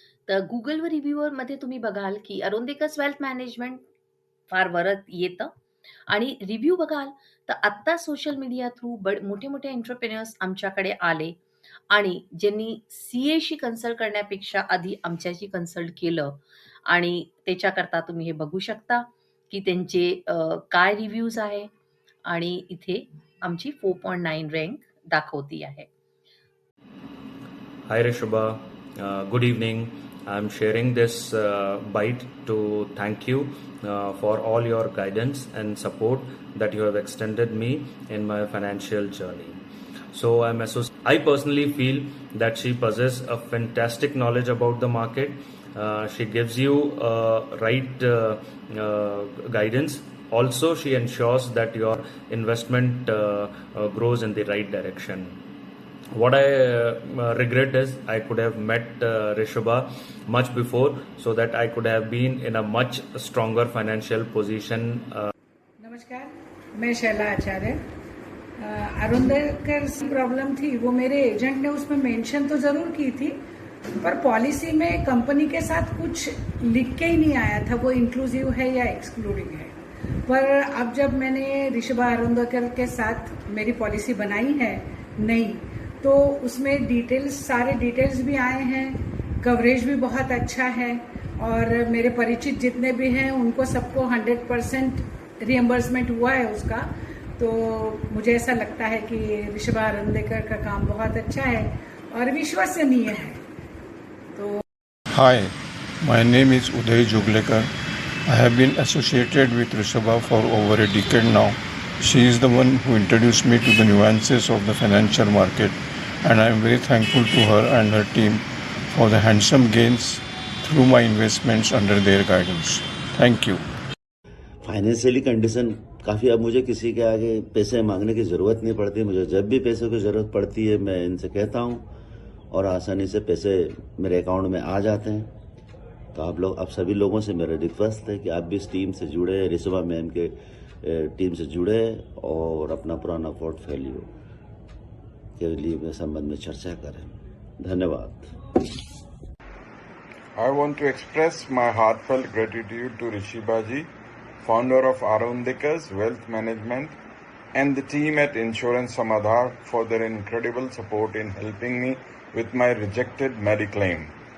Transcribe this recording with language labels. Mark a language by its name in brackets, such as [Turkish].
[Marathi] तर Googleवर रिव्ह्यूवरमध्ये तुम्ही बघाल, की अरुंधेकस वेल्थ मॅनेजमेंट फार वरत येतं आणि रिव्ह्यू बघाल, तर आत्ता सोशल मीडिया थ्रू मोठे-मोठे एंटरप्रेन्योर्स आमच्याकडे आले आणि ज्यांनी सीएशी कन्सल्ट करण्यापेक्षा आधी आमच्याशी कन्सल्ट केलं आणि त्याच्याकरता तुम्ही हे बघू शकता, की त्यांचे काय रिव्ह्यूज आहे आणि इथे आमची 4.9 रँक दाखवती आहे. [English] Hi Rishabha, good evening. I'm sharing this bite to thank you for all your guidance and support that you have extended me in my financial journey. So I personally feel that she possesses a fantastic knowledge about the market. She gives you right guidance. Also, she ensures that your investment grows in the right direction. What I regret is I could have met Rishabha much before so that I could have been in a much stronger financial position. [Hindi] नमस्कार, मैं शैला आचार्य। अरुंधकर की problem थी, वो मेरे agent ने उसमें mention तो जरूर की थी, पर पॉलिसी में कंपनी के साथ कुछ लिख के ही नहीं आया था वो इंक्लूसिव है या एक्सक्लूडिंग है। पर अब जब मैंने ऋषभा अरुंधकर के साथ मेरी पॉलिसी बनाई है नई, तो उसमें सारे डिटेल्स भी आए हैं, कवरेज भी बहुत अच्छा है और मेरे परिचित जितने भी हैं उनको सबको 100% रिएम्बर्समेंट हुआ है उसका। तो मुझे ऐसा लगता है कि ऋषभा अरुंधकर का काम बहुत अच्छा है और विश्वसनीय है। तो [English] Hi, my name is Uday Juglekar. I have been associated with Rishabha for over a decade now. She is the one who introduced me to the nuances of the financial market, and I am very thankful to her and her team for the handsome gains through my investments under their guidance. Thank you. [Hindi] Financially condition काफ़ी, अब मुझे किसी के आगे पैसे मांगने की ज़रूरत नहीं पड़ती। मुझे जब भी पैसों की ज़रूरत पड़ती है मैं इनसे कहता हूँ और आसानी से पैसे मेरे अकाउंट में आ जाते हैं। तो आप सभी लोगों से मेरा रिक्वेस्ट है कि आप भी इस टीम से जुड़े, ऋषभा मैम के टीम से जुड़े और अपना पुराना पोर्टफोलियो के लिए संबंध में चर्चा करें। धन्यवाद। [English] I want to express my heartfelt gratitude to Rishabha ji, founder of Arundhika's Wealth Management, and the team at Insurance Samadhar for their incredible support in helping me with my rejected Mediclaim.